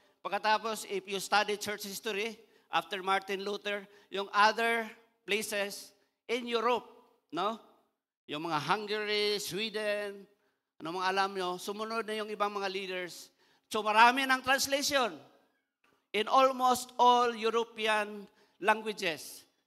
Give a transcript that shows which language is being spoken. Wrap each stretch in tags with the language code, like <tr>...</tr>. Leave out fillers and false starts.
<tl>Pagkatapos,</tl> <en>if you study church history, after Martin Luther, yung other places in Europe, no?</en> <tl>Yung mga Hungary, Sweden, ano mga alam nyo, sumunod na yung ibang mga leaders.</tl> <en>So</en> <tl>marami ng</tl> <en>translation in almost all European languages.</en>